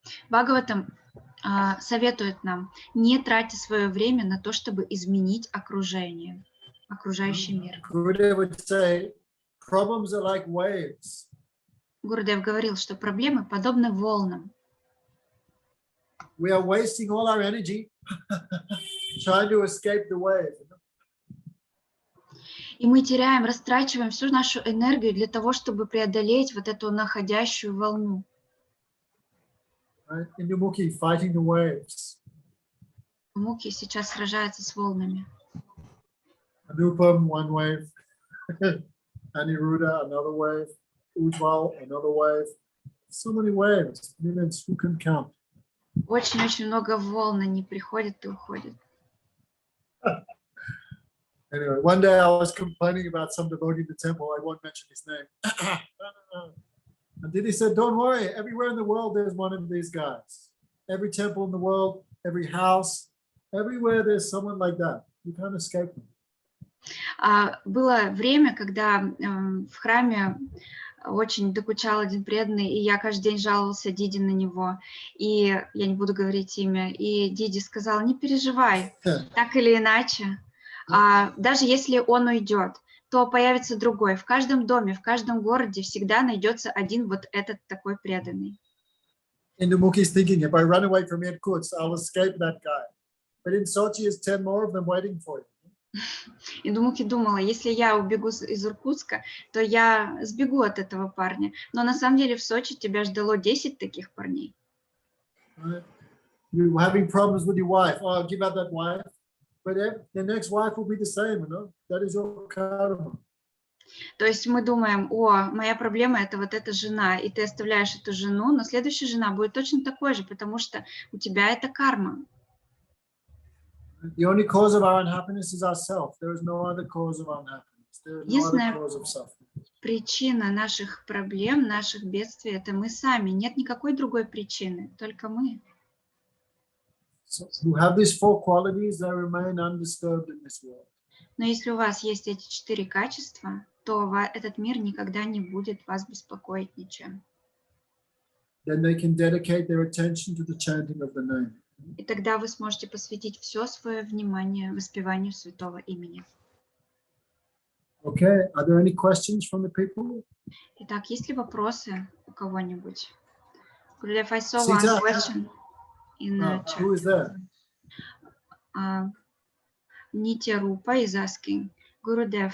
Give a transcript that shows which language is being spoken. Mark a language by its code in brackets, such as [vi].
[ru] Бхагаватам советует нам, не тратить свое время на то, чтобы изменить окружение, окружающий мир. [en] Gurudev would say, problems are like waves. [ru] Гурудев говорил, что проблемы подобны волнам. [en] We are wasting all our energy trying to escape the wave. [ru] И мы теряем, растрачиваем всю нашу энергию для того, чтобы преодолеть вот эту находящую волну. [en] Right? In the Mukhi, fighting the waves. [ru] Муки сейчас сражаются с волнами. [en] Anupam, one wave. Aniruddha, another wave. Ujjwal, another wave. So many waves, millions, who can count? [ru] Очень-очень много волн, они приходят и уходят. [en] Anyway, one day I was complaining about some devotee in the temple. I won't mention his name. And Didi said, don't worry, everywhere in the world there's one of these guys. Every temple in the world, every house, everywhere there's someone like that. You can't escape them. [ru] Было время, когда в храме очень докучал один преданный, и я каждый день жаловался Диди на него, и я не буду говорить имя, и Диди сказал, не переживай, так или иначе, даже если он уйдет, то появится другой. В каждом доме, в каждом городе всегда найдется один вот этот такой преданный. [en] Indumukhi is thinking, if I run away from Irkutsk, I'll escape that guy. But in Sochi, there's 10 more of them waiting for you. [ru] Индумухи думала, если я убегу из Иркутска, то я сбегу от этого парня. Но на самом деле в Сочи тебя ждало 10 таких парней. [en] Right? You're having problems with your wife. Oh, give up that wife. But the next wife will be the same, you know? That is your karma. [ru] То есть мы думаем, о, моя проблема это вот эта жена, и ты оставляешь эту жену, но следующая жена будет точно такой же, потому что у тебя это карма. [en] The only cause of our unhappiness is ourselves. There is no other cause of unhappiness. There is no other cause of suffering. [ru] Причина наших проблем, наших бедствий – это мы сами. Нет никакой другой причины, только мы. [en] So who have these 4 qualities, they remain undisturbed in this world. [ru] Но если у вас есть эти 4 качества, то этот мир никогда не будет вас беспокоить ничем. [en] Then they can dedicate their attention to the chanting of the name. [ru] И тогда вы сможете посвятить все свое внимание воспеванию Святого Имени. [en] Okay, are there any questions from the people? [ru] Итак, есть ли вопросы у кого-нибудь? [en] Gurudev, I saw Sita. one question in the chat. Who is that? Nitya Rupa is asking, Gurudev,